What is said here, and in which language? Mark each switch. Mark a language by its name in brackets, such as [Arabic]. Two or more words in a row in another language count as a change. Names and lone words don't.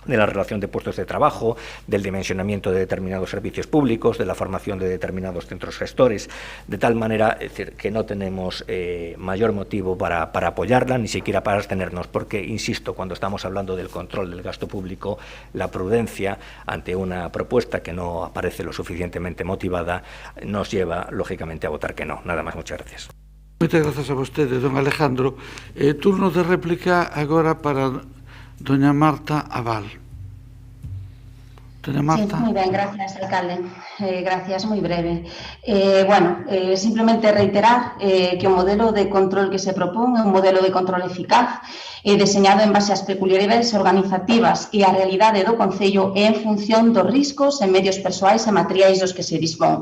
[Spanish] de la relación de puestos de trabajo, del dimensionamiento de determinados servicios públicos, de la formación de determinados centros gestores, de tal manera, es decir, que no tenemos mayor motivo para apoyarla, ni siquiera para abstenernos, porque, insisto, cuando estamos hablando del control del gasto público, la prudencia ante una propuesta que no aparece lo suficientemente motivada nos lleva, lógicamente, a votar que no. Nada más, muchas gracias. [Galician] Moitas grazas a vostede, don Alejandro. Turno de réplica agora para doña Marta Abal. [Spanish] Doña Marta. Sí, muy bien, gracias, alcalde. Gracias, muy breve. [Galician] Simplemente reiterar que o modelo de control que se propón é un modelo de control eficaz deseñado en base ás peculiaridades organizativas e a realidade do Concello e en función dos riscos e medios persoais e materiais dos que se dispón.